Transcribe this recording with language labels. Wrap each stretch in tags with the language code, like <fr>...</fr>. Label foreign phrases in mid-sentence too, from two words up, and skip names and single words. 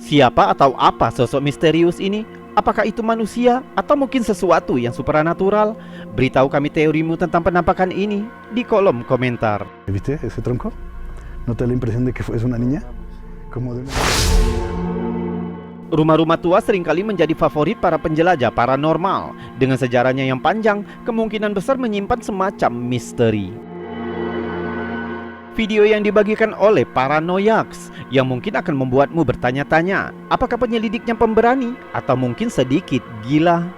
<id>Siapa atau apa sosok misterius ini? Apakah itu manusia atau mungkin sesuatu yang supranatural? Beritahu kami teorimu tentang penampakan ini di kolom komentar.</id> <es>¿Viste ese tronco? ¿No te da la impresión de que es una niña? Como de una...</es> <id>Rumah-rumah tua seringkali menjadi favorit para penjelajah paranormal. Dengan sejarahnya yang panjang, kemungkinan besar menyimpan semacam misteri. Video yang dibagikan oleh Paranoiax yang mungkin akan membuatmu bertanya-tanya, apakah penyelidiknya pemberani atau mungkin sedikit gila?</id>